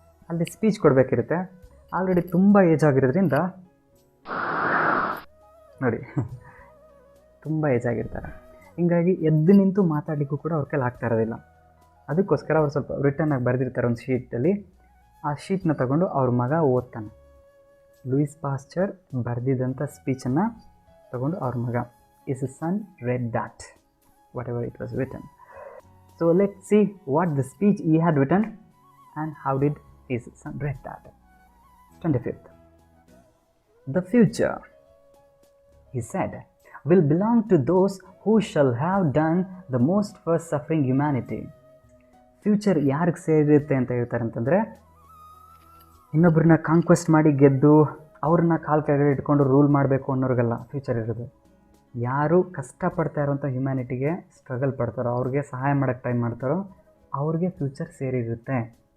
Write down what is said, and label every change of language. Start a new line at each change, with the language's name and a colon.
Kannada: ಅಲ್ಲಿ speech ಕೊಡಬೇಕಿರುತ್ತೆ. Already ತುಂಬ age ಆಗಿರೋದ್ರಿಂದ ನೋಡಿ ತುಂಬ ಏಜ್ ಆಗಿರ್ತಾರೆ. ಹೀಗಾಗಿ ಎದ್ದು ನಿಂತು ಮಾತಾಡಲಿಕ್ಕೂ ಕೂಡ ಅವ್ರ ಕೈಲಿ ಆಗ್ತಾ ಇರೋದಿಲ್ಲ. ಅದಕ್ಕೋಸ್ಕರ ಅವ್ರು ಸ್ವಲ್ಪ ರಿಟರ್ನಾಗಿ ಬರೆದಿರ್ತಾರೆ ಒಂದು ಶೀಟಲ್ಲಿ. ಆ ಶೀಟ್ನ ತಗೊಂಡು ಅವ್ರ ಮಗ ಓದ್ತಾನೆ. ಲೂಯಿಸ್ ಪಾಶ್ಚರ್ ಬರೆದಿದ್ದಂಥ ಸ್ಪೀಚನ್ನು ತಗೊಂಡು ಅವ್ರ ಮಗ,
English: his son read that, whatever it was written. So let's see what the speech he had written and how did his son read that. 25th. The future, he said, will belong to those who shall have done the most for suffering humanity.
Kannada: Future ಯಾರಿಗೆ ಸೇರಿರುತ್ತೆ ಅಂತ ಹೇಳ್ತಾರೆ ಅಂತಂದರೆ, ಇನ್ನೊಬ್ಬರನ್ನ conquest ಮಾಡಿ ಗೆದ್ದು ಅವ್ರನ್ನ ಕಾಲು ಕೆಳಗಡೆ ಇಟ್ಕೊಂಡು ರೂಲ್ ಮಾಡಬೇಕು ಅನ್ನೋರಿಗೆಲ್ಲ ಫ್ಯೂಚರ್ ಇರೋದು. ಯಾರು ಕಷ್ಟಪಡ್ತಾ ಇರೋಂಥ ಹ್ಯುಮ್ಯಾನಿಟಿಗೆ ಸ್ಟ್ರಗಲ್ ಪಡ್ತಾರೋ, ಅವ್ರಿಗೆ ಸಹಾಯ ಮಾಡೋಕ್ಕೆ ಟ್ರೈ ಮಾಡ್ತಾರೋ, ಅವ್ರಿಗೆ ಫ್ಯೂಚರ್ ಸೇರಿರುತ್ತೆ.